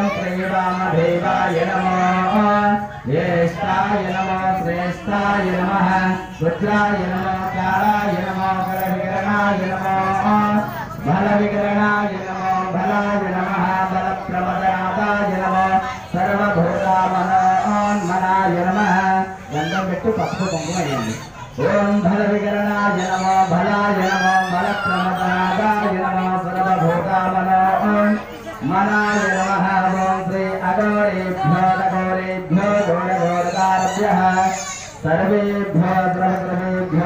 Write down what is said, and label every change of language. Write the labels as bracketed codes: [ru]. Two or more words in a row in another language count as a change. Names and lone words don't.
[sa] श्रीवामदेवाय नमो ज्येष्ठाय नमो श्रेष्ठाय नमः रुद्राय नमो कालाय नमो कलविकरणाय नमो बलविकरणाय नमो बलाय नमः बलप्रमदाय नमो सर्वभूतामनोन्मनाय नमः गन्धं [te] పెట్టు పసుపు కుంకుమ వేయండి [sa] ओम बलविकरणाय नमो बलाय नमो बलप्रमदाय नमो सर्वभूतामनोन्मनाय नमः ओम श्री अघोरेभ्यो अघोरेभ्यो घोरघोरकारेभ्यः सर्वेभ्यो द्रवद्रवेभ्यो